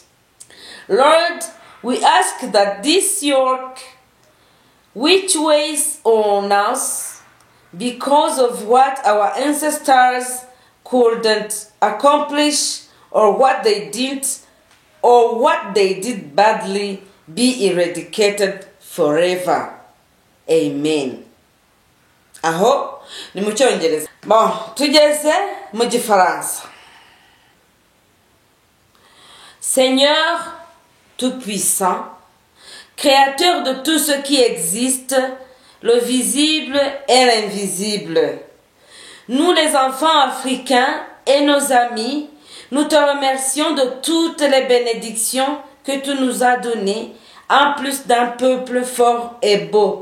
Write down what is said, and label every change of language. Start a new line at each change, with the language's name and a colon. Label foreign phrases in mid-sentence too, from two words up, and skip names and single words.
English: Lord, we ask that this yoke which weighs on us because of what our ancestors couldn't accomplish or what they did badly be eradicated forever.
Kinyarwanda: Amen. Aho ni mu Cyongereza. Bon, tugeze mu Gifaransa.
French: Seigneur tout-puissant, créateur de tout ce qui existe, le visible et l'invisible, nous les enfants africains et nos amis, nous te remercions de toutes les bénédictions que tu nous as données, en plus d'un peuple fort et beau.